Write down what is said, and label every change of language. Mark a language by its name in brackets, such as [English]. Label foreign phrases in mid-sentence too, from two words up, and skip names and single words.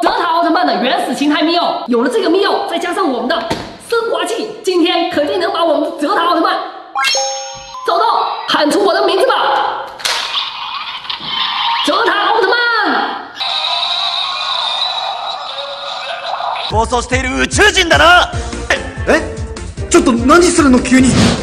[Chinese] 泽塔奥特曼的原始形态密钥，有了这个密钥，再加上我们的升华器，今天肯定能把我们的泽塔奥特曼找到。喊出我的名字吧，泽塔奥特曼！ [Japanese] 暴走している宇宙人だな。ちょっと何するの急に。